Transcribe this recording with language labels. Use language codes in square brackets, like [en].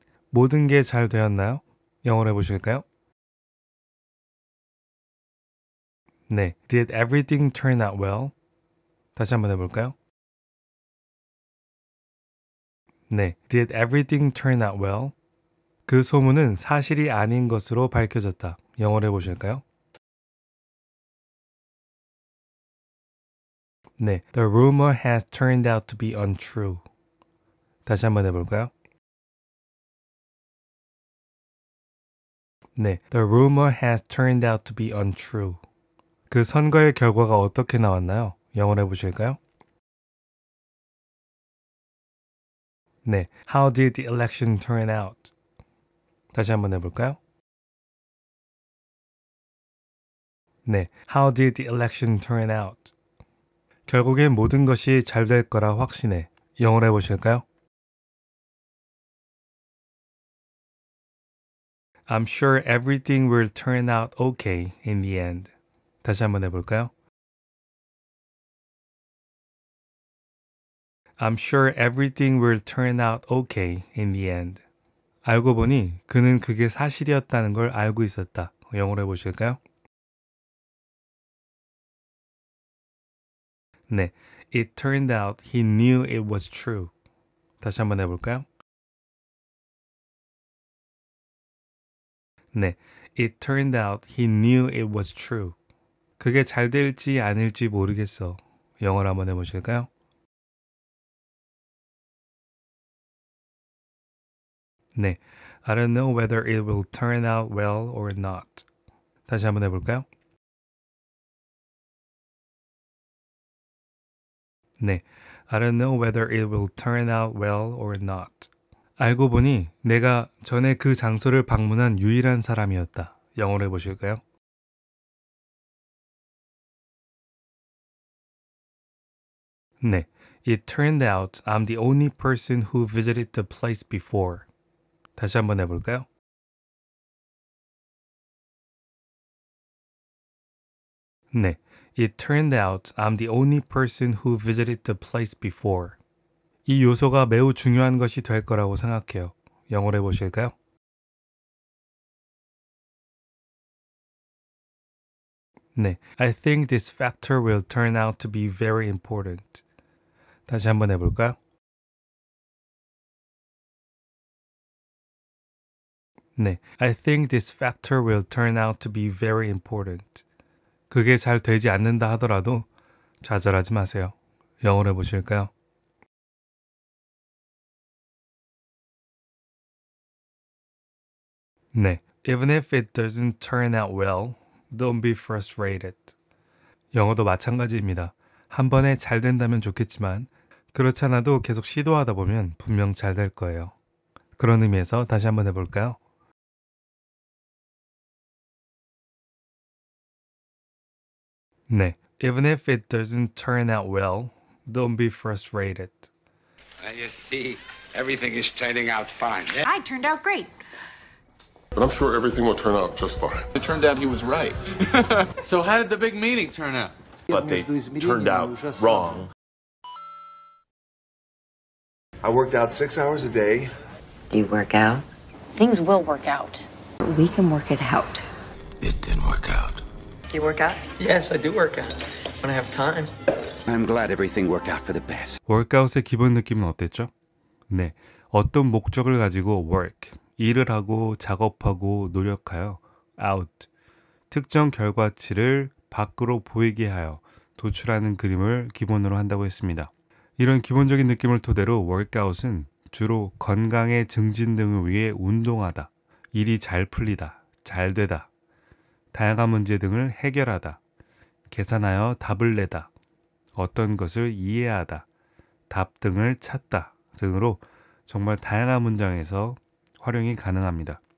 [ko] 모든 게 잘 되었나요? 영어로 해보실까요? [en] 네, Did everything turn out well? [ko] 다시 한번 해볼까요? [en] 네, Did everything turn out well? [ko] 그 소문은 사실이 아닌 것으로 밝혀졌다. 영어로 해보실까요? [en] 네, The rumor has turned out to be untrue. [ko] 다시 한번 해볼까요? [en] 네, The rumor has turned out to be untrue. [ko] 그 선거의 결과가 어떻게 나왔나요? 영어로 해보실까요? [en] 네, How did the election turn out? [ko] 다시 한번 해볼까요? [en] 네, How did the election turn out? [ko] 결국엔 모든 것이 잘 될 거라 확신해. 영어로 해보실까요? [en] I'm sure everything will turn out okay in the end. [ko] 다시 한번 해볼까요? [en] I'm sure everything will turn out okay in the end. [ko] 알고 보니 그는 그게 사실이었다는 걸 알고 있었다. 영어로 해보실까요? [en] 네, It turned out he knew it was true. [ko] 다시 한번 해볼까요? [en] 네, It turned out he knew it was true. [ko] 그게 잘 될지 아닐지 모르겠어. 영어로 한번 해보실까요? [en] 네, I don't know whether it will turn out well or not. [ko] 다시 한번 해볼까요? [en] 네, I don't know whether it will turn out well or not. [ko] 알고 보니 내가 전에 그 장소를 방문한 유일한 사람이었다. 영어로 해보실까요? [en] 네, It turned out I'm the only person who visited the place before. [ko] 다시 한번 해볼까요? [en] 네, It turned out I'm the only person who visited the place before. [ko] 이 요소가 매우 중요한 것이 될 거라고 생각해요. 영어로 해보실까요? [en] 네, I think this factor will turn out to be very important. [ko] 다시 한번 해볼까요? [en] 네, I think this factor will turn out to be very important. [ko] 그게 잘 되지 않는다 하더라도 좌절하지 마세요. 영어로 해보실까요? [en] 네, even if it doesn't turn out well, don't be frustrated. [ko] 영어도 마찬가지입니다. 한 번에 잘 된다면 좋겠지만 그렇지 않아도 계속 시도하다 보면 분명 잘 될 거예요. 그런 의미에서 다시 한번 해볼까요? [en] 네, even if it doesn't turn out well, don't be frustrated. You see, everything is turning out fine. I turned out great. But I'm sure everything will turn out just fine. It turned out he was right. So how did the big meeting turn out? But they turned out wrong. I worked out 6 hours a day. Do you work out? Things will work out. We can work it out. It didn't work out. Do you work out? Yes, I do work out. When I have time. I'm glad everything worked out for the best. [ko] 워크아웃의 기본 느낌은 어땠죠? 네, 어떤 목적을 가지고 work, 일을 하고 작업하고 노력하여 out, 특정 결과치를 밖으로 보이게 하여 도출하는 그림을 기본으로 한다고 했습니다. 이런 기본적인 느낌을 토대로 워크아웃은 주로 건강의 증진 등을 위해 운동하다, 일이 잘 풀리다, 잘 되다, 다양한 문제 등을 해결하다, 계산하여 답을 내다, 어떤 것을 이해하다, 답 등을 찾다 등으로 정말 다양한 문장에서 활용이 가능합니다.